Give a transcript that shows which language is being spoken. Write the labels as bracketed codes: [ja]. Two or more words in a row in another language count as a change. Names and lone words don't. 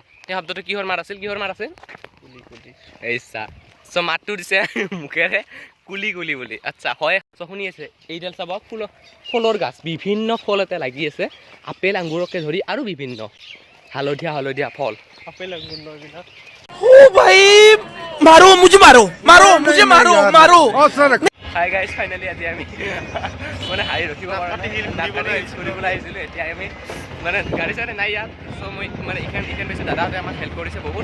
[as] সেই শব্দটো কিহৰ মাত আছিল? এই চা, চ' মাতটো দিছে মুখেৰে কুলি কুলি বুলি। আচ্ছা হয়, চ' শুনি আছে এইডাল চাব, ফলৰ গাছ, বিভিন্ন ফল এটা লাগি আছে, আপেল আঙুৰকে ধৰি আৰু বিভিন্ন হালধীয়া হালধীয়া ফল। আপেল আঙুৰ এইবিলাক। [hi] ओ भाई मारो मुझे, मारो मुझे, मारो। [en] hi guys, [as] ফাইনেলি আজি আমি মানে হাই ৰখিব পৰা নাই, নাগকাটি হিলছ ফুৰিবলৈ আহিছিলোঁ। এতিয়া আমি মানে গাড়ী চাড়ী নাই ইয়াত, চ' মই মানে এইখান পাইছোঁ, দাদাহঁতে আমাক হেল্প কৰিছে বহুত।